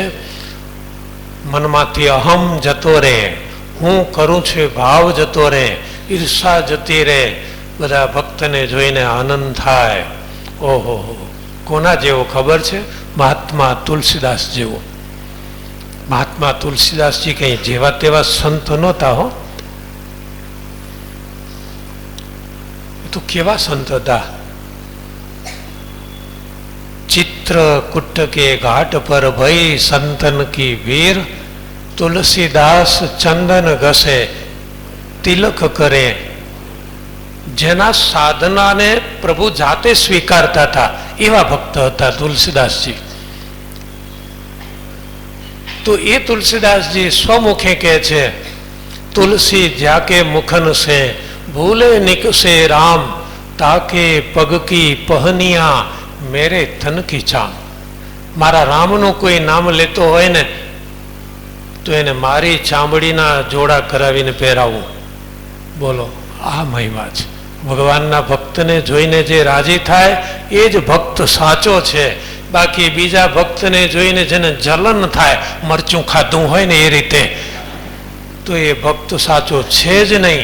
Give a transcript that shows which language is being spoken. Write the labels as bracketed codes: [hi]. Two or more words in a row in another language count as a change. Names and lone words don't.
[gu] મનમાંથી અહમ જતો રહે, હું કરું છું ભાવ જતો રહે, ઈર્ષા જતી રહે, બધા ભક્તને જોઈને આનંદ થાય. ઓહો, કોના જેવો ખબર છે? મહાત્મા તુલસીદાસ જેવો. મહાત્મા તુલસીદાસજી કઈ જેવા તેવા સંત નહોતા હો, તો કેવા સંત હતા. [hi] चित्रकूट के घाट पर भई संतन की वीर, तुलसीदास चंदन घसे तिलक करे. [gu] જેના સાધનાને પ્રભુ જાતે સ્વીકારતા હતા એવા ભક્ત હતા તુલસીદાસજી. તો એ તુલસીદાસજી સ્વમુખે કહે છે, તુલસી [hi] जाके मुखन से भूले निकसे राम, ताके पग की पहनिया मेरे तन की चाम. [gu] મારા રામનું કોઈ નામ લેતો હોય ને તો એને મારી ચામડીના જોડા કરાવીને પહેરાવું. બોલો, આ મહિમા છે. ભગવાનના ભક્તને જોઈને જે રાજી થાય એ જ ભક્ત સાચો છે. બાકી બીજા ભક્તને જોઈને જેને જલન થાય, મરચું ખાધું હોય ને એ રીતે, તો એ ભક્ત સાચો છે જ નહીં.